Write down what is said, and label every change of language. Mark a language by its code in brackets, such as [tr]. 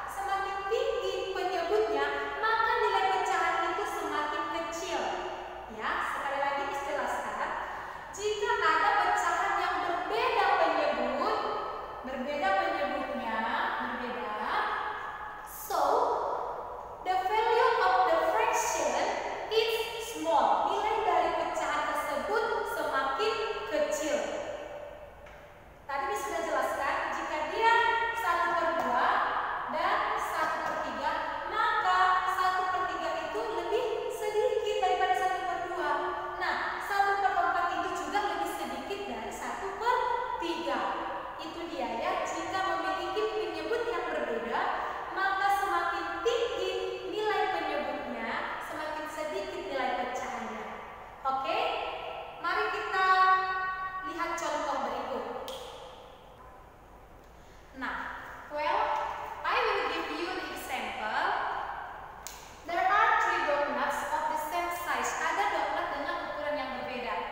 [id] Semakin tinggi penyebutnya, maka nilai pecahan itu semakin kecil. Ya, sekali lagi dijelaskan. Jika ada pecahan yang berbeda penyebut, berbeda penyebutnya, berbeda. [en] So, the value of the fraction is small. [id] Nilai dari pecahan tersebut semakin kecil. Tadi Miss sudah jelaskan, jika dia 1/2 dan 1/3, maka 1/3 itu lebih sedikit daripada 1/2. Nah, 1/4 itu juga lebih sedikit dari 1/3. Itu dia, ya. Jika memiliki penyebut yang berbeda, maka semakin tinggi nilai penyebutnya, semakin sedikit nilai pecahannya. Oke? Mari kita lihat contoh berikut. [en] Nah, well, I will give you the example. There are 3 donuts of the same size. [id] Ada donat dengan ukuran yang berbeda.